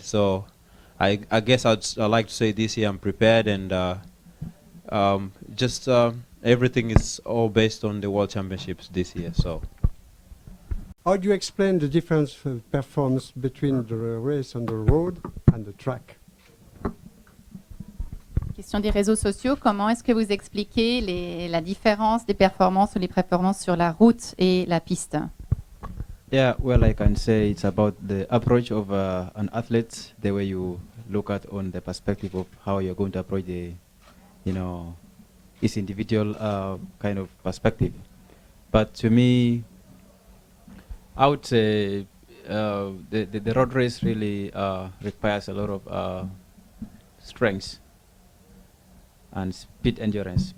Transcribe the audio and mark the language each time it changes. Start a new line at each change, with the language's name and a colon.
English: So I guess I'd like to say this year I'm prepared, and just everything is all based on the World Championships this year. So how do you explain the difference of performance between the race on the road and the track?
French: Question des réseaux sociaux, comment est-ce que vous expliquez la différence des performances ou les performances sur la route et la piste?
English: Yeah, well, I can say it's about the approach of an athlete, the way you look at on the perspective of how you're going to approach the, you know, each individual kind of perspective. But to me, I would say the road race really requires a lot of strength and speed endurance.